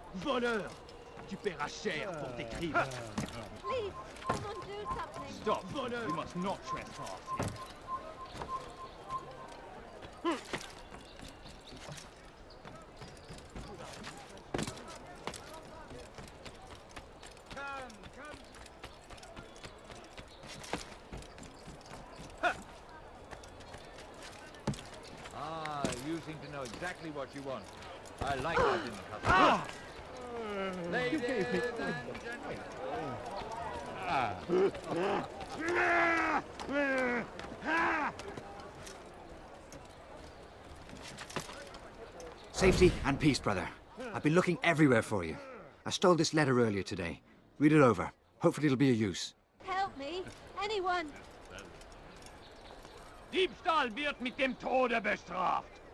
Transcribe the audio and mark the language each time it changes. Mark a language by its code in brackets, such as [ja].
[fr] Voleur, tu paieras cher pour tes crimes. [en] Please, someone do something. Stop, voleur. You must not trespass here. Ah, you seem to know exactly what you want. I like that in custom. Ladies and gentlemen. Safety and peace, brother. I've been looking everywhere for you. I stole this letter earlier today. Read it over. Hopefully it'll be of use. Help me. Anyone. [de] Diebstahl wird mit dem Tode bestraft.